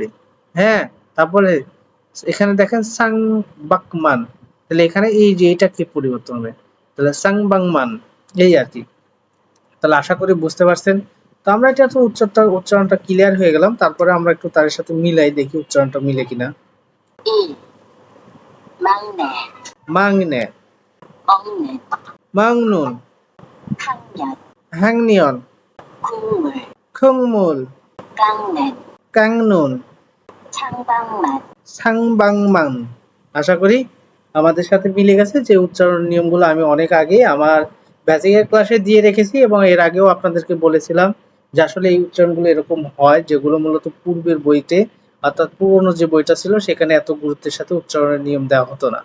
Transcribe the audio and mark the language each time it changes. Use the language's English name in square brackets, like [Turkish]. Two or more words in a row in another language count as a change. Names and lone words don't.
[Bangla] হ্যাঁ, তারপরে এখানে দেখেন সাং বাকমান, তাহলে এখানে এই যে এটা কি পরিবর্তন হবে, তাহলে সাং বাংমান, এই আর কি। তাহলে আশা করি বুঝতে পারছেন। তো আমরা এটা তো উচ্চারণটা ক্লিয়ার হয়ে গেলাম, তারপরে আমরা একটু তার সাথে মিলাই দেখি উচ্চারণটা মিলে কিনা। [Korean] 이, 막내, মাংনে, 먹는, মাংনুন, 학년, হ্যাংনিয়ন, 국물, খুংমুল, 깎는, কাংনুন, 창방만, [Bangla] সাংবাংমাং। আশা করি আমাদের সাথে মিলে গেছে। যে উচ্চারণ নিয়মগুলো আমি অনেক আগে আমার বেসিকের ক্লাসে দিয়ে রেখেছি, এবং এর আগেও আপনাদেরকে বলেছিলাম যে আসলে এই উচ্চারণগুলো এরকম হয়, যেগুলো মূলত পূর্বের বইতে, অর্থাৎ পুরোনো যে বইটা ছিল সেখানে এত গুরুত্বের সাথে উচ্চারণের নিয়ম দেওয়া হতো না।